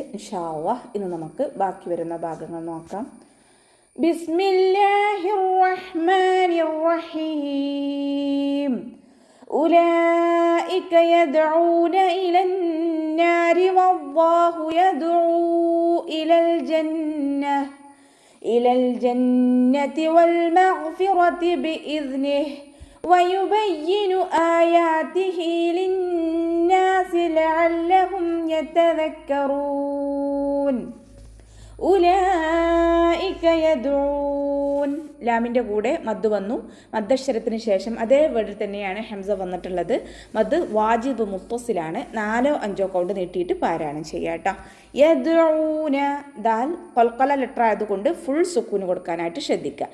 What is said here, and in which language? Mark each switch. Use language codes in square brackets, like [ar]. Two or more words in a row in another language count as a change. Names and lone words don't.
[ar] إن شاء الله [ml] ഇന്ന് നമുക്ക് ബാക്കി വരുന്ന ഭാഗങ്ങൾ നോക്കാം. [ar] بسم الله الرحمن الرحيم. أولئك يدعون إلى النار والله يدعو إلى الجنة إلى الجنة والمغفرة بإذنه ويبين آياته للناس لعلهم يتذكرون. أولئك يدعون, [ml] ലാമിൻ്റെ കൂടെ മദ് വന്നു. മദ്ദക്ഷരത്തിന് ശേഷം അതേ വേർഡിൽ തന്നെയാണ് ഹംസ വന്നിട്ടുള്ളത്. [ar] مد واجب [ml] മുത്തസിലാണ്. 4-5 കൗണ്ട് നീട്ടിയിട്ട് പാരായണം ചെയ്യുക കേട്ടോ. യദ്ഊന, ദാൽ ഖൽഖല ലെറ്റർ ആയതുകൊണ്ട് ഫുൾ സുക്കൂന് കൊടുക്കാനായിട്ട് ശ്രദ്ധിക്കുക.